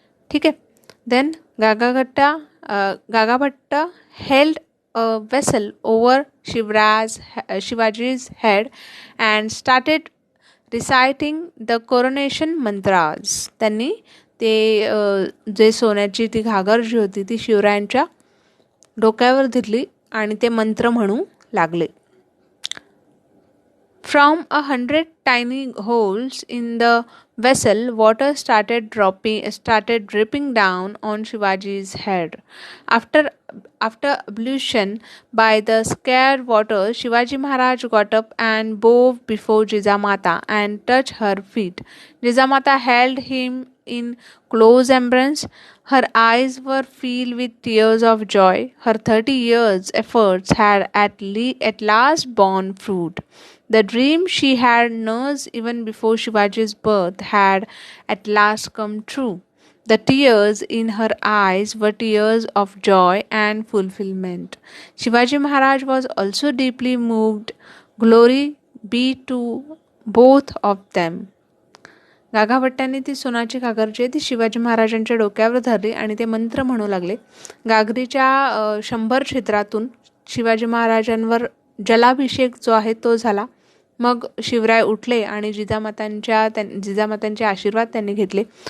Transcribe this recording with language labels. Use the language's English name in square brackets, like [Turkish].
[English] ठीक आहे. Then Gagabhatt held a vessel over Shivaji's head and started reciting the coronation mantras. [Marathi] त्यांनी ते जे सोन्याची ती घागर जी होती ती शिवरायांच्या डोक्यावर धरली आणि ते मंत्र म्हणू लागले. [English] From 100 tiny holes in the vessel, water started dripping down on Shivaji's head. After ablution by the scared water, Shivaji Maharaj got up and bowed before Jijamata and touched her feet. Jijamata held him in close embrace. Her eyes were filled with tears of joy. Her 30 years' efforts had at last borne fruit. The dream she had nursed even before Shivaji's birth had at last come true. The tears in her eyes were tears of joy and fulfillment. Shivaji Maharaj was also deeply moved. Glory be to both of them. [Marathi] गागाभट्टांनी ती सोनाची घागर जी आहे ती शिवाजी महाराजांच्या डोक्यावर धरली आणि ते मंत्र म्हणू लागले. घागरीच्या 100 छिद्रातून शिवाजी महाराजांवर जलाभिषेक जो आहे तो झाला. मग शिवराय उठले आणि जिजामातांचे आशीर्वाद त्यांनी घेतले.